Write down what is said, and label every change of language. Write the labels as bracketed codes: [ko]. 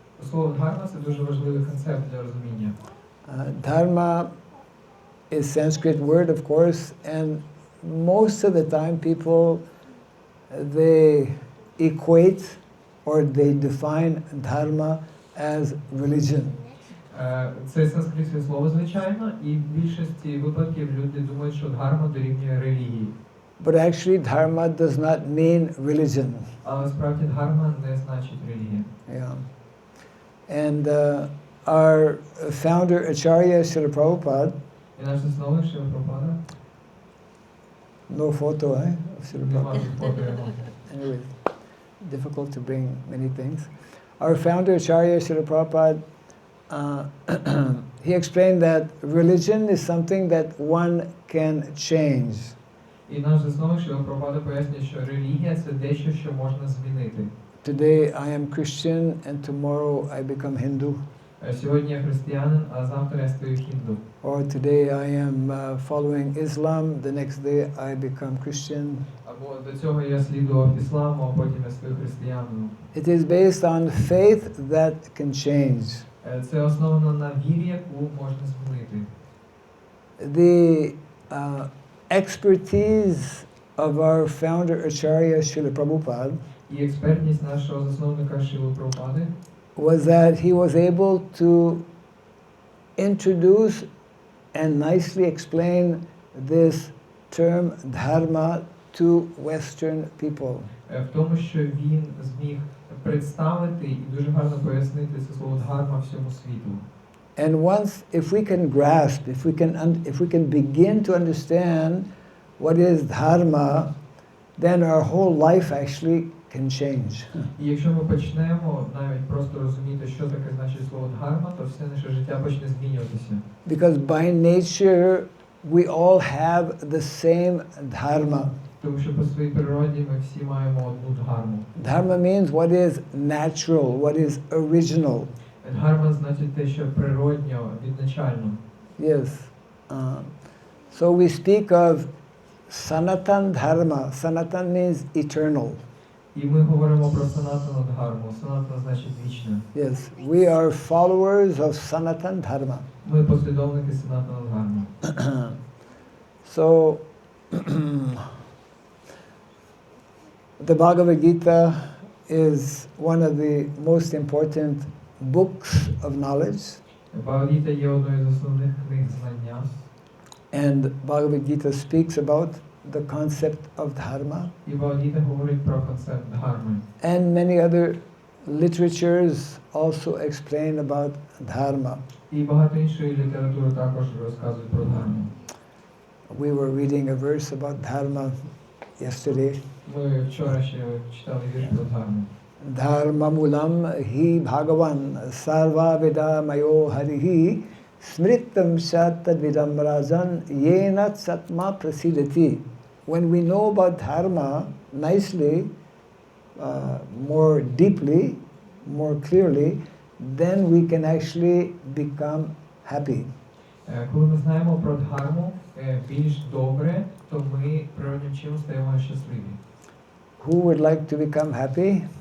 [uk] Слово дхарма це дуже важливий концепт для розуміння. [en] Dharma is Sanskrit word, of course, and most of the time people, they equate or they define dharma as religion. [uk] Це санскритське слово, звичайно, і в більшості випадків люди думають, що дхарма дорівнює релігії. [en] But actually dharma does not mean religion. [uk] Але справді дхарма не значить релігія. [en] Yeah. And our founder Acharya Srila Prabhupada, [uk] І наш засновник Шрила Прабхупада, [en] no photo, of Srila [uk] нема [en] Prabhupada. [uk] тут фото його. [en] Anyway, difficult to bring many things. Our founder Acharya Srila Prabhupada, he explained that religion is something that one can change. [uk] І наш засновник Шрила Прабхупада пояснює, що релігія це дещо, що можна змінити. [en] Today I am Christian and tomorrow I become Hindu. [uk] Сьогодні я християнин, а завтра я стаю хінду. [en] Or today I am following Islam, the next day I become Christian. [uk] Або до цього я слідував ісламу, а потім я стаю християнином. [en] It is based on faith that can change. [uk] Це основано на вірі, яку можна змінити. [en] The expertise of our founder Acharya Srila Prabhupada [uk] І експертність нашого засновника Шрили Прабхупади [en] was that he was able to introduce and nicely explain this term dharma to Western people. [uk] в тому, що він зміг представити і дуже гарно пояснити це слово дхарма всьому світу. [en] And once, if we can grasp, if we can begin to understand what is dharma, then our whole life actually can change. [uk] І якщо ми почнемо навіть просто розуміти, що таке значить слово дхарма, то все наше життя почне змінюватися. [en] Because by nature we all have the same dharma. [uk] Тому що по своїй природі ми всі маємо одну дхарму. [en] Dharma means what is natural, what is original. [uk] Дхарма значить те, що природньо, відначально. [en] Yes. So we speak of Sanatan Dharma. Sanatan means eternal. [uk] І ми говоримо про санатану дхарму. Санатана значить вічне. [en] Yes, we are followers of Sanatan Dharma. [uk] Ми послідовники санатану дхарми. [en] So, the Bhagavad Gita is one of the most important books of knowledge. [uk] Бхагавад-гіта є одною з основних книг знання. [en] And Bhagavad Gita speaks about the concept of dharma. [uk] І Бхагавад-гіта говорить про концепт дхарми. [en] And many other literatures also explain about dharma. [uk] І багато іншої літератури також розказують про дхарму. [en] We were reading a verse about dharma yesterday. [uk] Ми вчора ще читали вірш про дхарму. [sa] Dharmamulam hi bhagavan sarva vida mayo harihi smritam shatadvidam rajan yena satma prasidati. [en] When we know about dharma nicely, more deeply, more clearly, then we can actually become happy. [uk] Коли ми знаємо про дхарму більш добре, то ми природнім чином стаємо щасливі. [en] Who would like to become happy?